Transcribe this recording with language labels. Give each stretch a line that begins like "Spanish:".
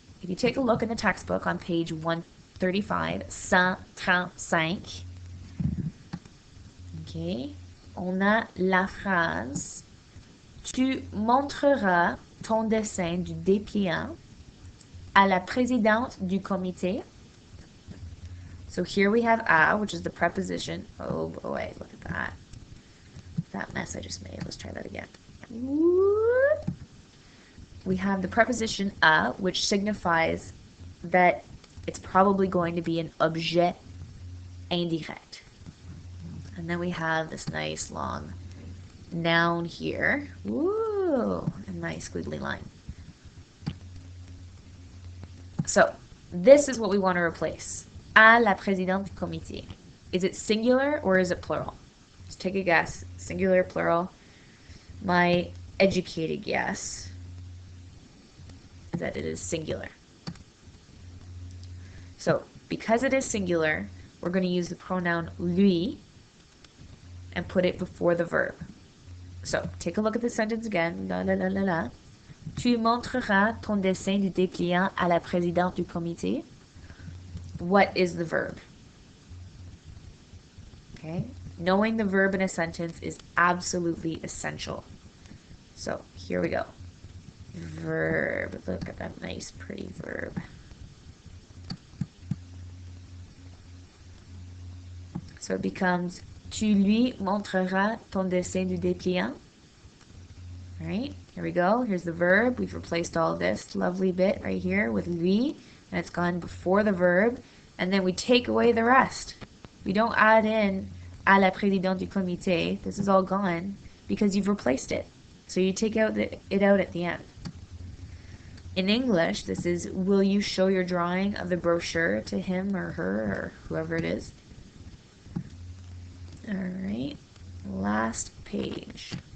English: If you take a look in the textbook on page 135, 135, okay,
French: on a la phrase Tu montreras ton dessin du dépliant à la présidente du comité.
English: So here we have à, which is the preposition. Oh boy, look at that. That mess I just made. Let's try that again. We have the preposition à, which signifies that it's probably going to be an objet indirect. And then we have this nice long noun here. Woo! A nice squiggly line. So, this is what we want to replace.
French: À la présidente du comité.
English: Is it singular or is it plural? Just take a guess. Singular, plural. My educated guess is that it is singular. So, because it is singular, we're going to use the pronoun lui and put it before the verb. So, take a look at the sentence again. La, la, la, la, la.
French: Tu montreras ton dessin du dépliant à la présidente du comité.
English: What is the verb? Okay. Knowing the verb in a sentence is absolutely essential. So, here we go. Verb. Look at that nice, pretty verb. So, it becomes
French: Tu lui montreras ton dessin du dépliant.
English: All right, here we go. Here's the verb. We've replaced all this lovely bit right here with lui, and it's gone before the verb, and then we take away the rest. We don't add in
French: à la présidente du comité.
English: This is all gone because you've replaced it. So you take out it out at the end. In English, this is, will you show your drawing of the brochure to him or her or whoever it is? All right, last page.